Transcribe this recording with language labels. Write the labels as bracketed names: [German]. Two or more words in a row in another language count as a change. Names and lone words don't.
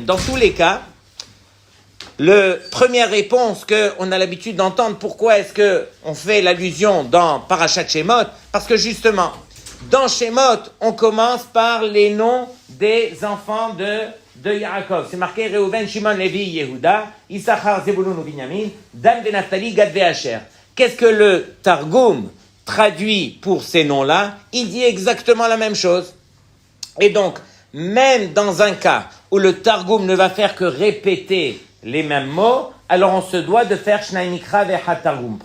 [French] Dans tous les cas, première réponse qu'on a l'habitude d'entendre, pourquoi est-ce qu'on fait l'allusion dans Parashat Shemot? Parce que justement, dans Shemot, on commence par les noms des enfants de Yaakov. C'est marqué Reuven, Shimon, Lévi, Yehuda, Issachar, Zebulun ou Binyamin, Dan, Naphtali, Gad, Asher. Qu'est-ce que le Targum traduit pour ces noms-là? Il dit exactement la même chose. Et donc, même dans un cas où le Targum ne va faire que répéter les mêmes mots, alors on se doit de faire [Hebrew] שנים מקרא ותרגום.